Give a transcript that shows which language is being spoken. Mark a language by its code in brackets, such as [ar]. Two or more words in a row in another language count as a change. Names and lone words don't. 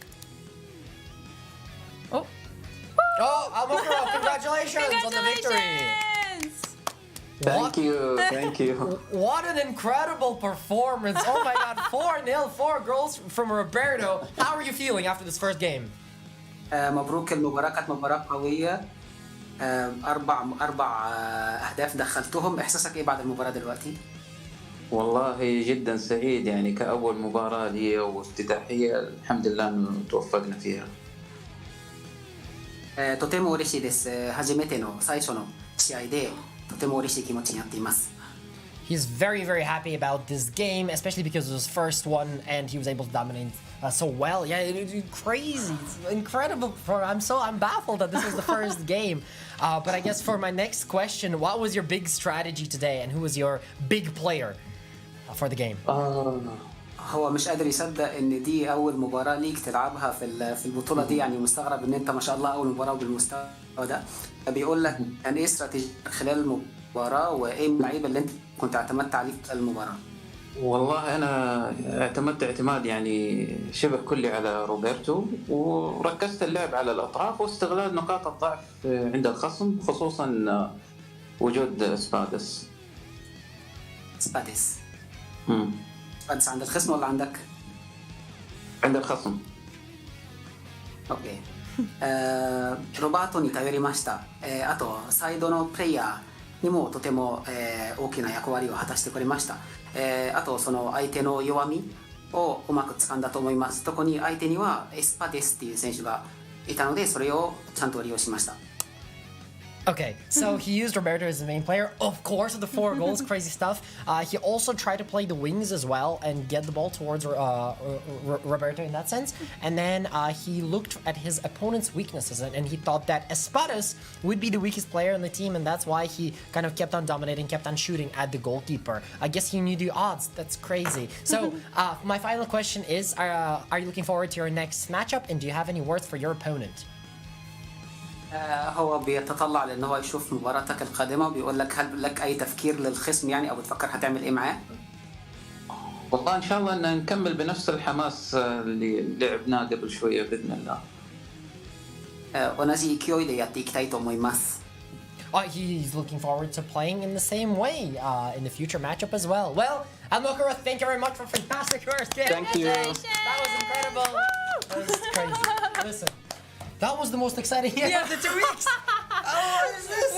[en] Oh. Oh, Al-Mokuro, congratulations on the victory. Thank you. What an incredible performance. Oh my god, 4-0, 4 goals from Roberto. How are you feeling after this first game? [ar] مبروك المباراة كانت مباراة قوية. أربع أهداف دخلتهم. إحساسك إيه بعد المباراة دلوقتي؟ والله جدا سعيد يعني كأول مباراة لي وافتتاحية الحمد لله إنه توفقنا فيها. [ja] とても嬉しいです。初めての最初の試合でとても嬉しい気持ちになっています。 [en] He's very, very happy about this game, especially because it was his first one and he was able to dominate so well. Yeah, it's crazy. It's incredible. I'm baffled that this was the first game. But I guess for my next question, what was your big strategy today and who was your big player for the game? [ar] هو مش قادر يصدق ان دي اول مباراة ليك تلعبها في البطولة دي، يعني مستغرب ان انت ما شاء الله اول مباراة بالمستوى ده. بيقول لك كان ايه استراتيجيتك خلال المباراة وايه اللعيبة اللي انت كنت اعتمدت عليه في المباراة؟ والله أنا اعتمدت اعتماد يعني شبه كلي على روبرتو وركزت اللعب على الأطراف واستغلال نقاط الضعف عند الخصم خصوصا وجود سبادس. سبادس عند الخصم ولا عندك؟ عند الخصم. [ja] オッケー。ロバートに頼りました。あとサイドのプレイヤーにもとても大きな役割を果たしてくれました。あとその相手の弱みをうまく掴んだと思います。特に相手にはエスパデスっていう選手がいたのでそれをちゃんと利用しました。 [en] Okay, so he used Roberto as the main player, of course, with the 4 goals, crazy stuff. He also tried to play the wings as well and get the ball towards Roberto in that sense. And then he looked at his opponent's weaknesses and he thought that Espadas would be the weakest player in the team, and that's why he kind of kept on dominating, kept on shooting at the goalkeeper. I guess he knew the odds. That's crazy. So my final question is, are you looking forward to your next matchup, and do you have any words for your opponent? [ar] هو بيتطلع لان هو يشوف مباراتك القادمه وبيقول لك هل لك اي تفكير للخصم يعني او بتفكر هتعمل ايه معاه؟ والله إن شاء الله إن نكمل بنفس الحماس اللي لعبناه قبل شوية بإذن الله. [ja] 同じ勢いでやっていきたいと思います。 [en] He's looking forward to playing in the same way in the future matchup as well. Well, Al-Mokuro, thank you very much for a fantastic first game. Thank you. That was incredible. That was crazy. Listen, that was the most exciting game of the 2 weeks. Oh, what is this?